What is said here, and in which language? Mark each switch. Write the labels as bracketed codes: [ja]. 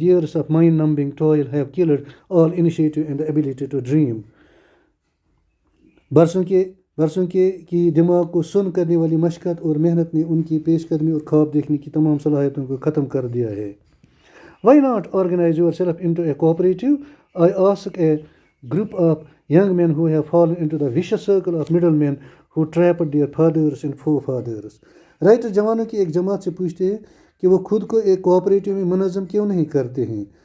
[en] Years of mind-numbing toil have killed all initiative and the ability to dream. [hi] बरसों के की दिमाग को सुन करने वाली मशक्क़त और मेहनत ने उनकी पेशकदमी और ख्वाब देखने की तमाम सलाहियतों को ख़त्म कर दिया है. [en] Why not organize yourself into a cooperative? I ask a group of young men who have fallen into the vicious circle of middlemen who trapped their fathers and forefathers. [hi] Writer जवानों की एक जमात से पूछते हैं कि वो खुद को एक कोऑपरेटिव में मुनज़्ज़म क्यों नहीं करते हैं.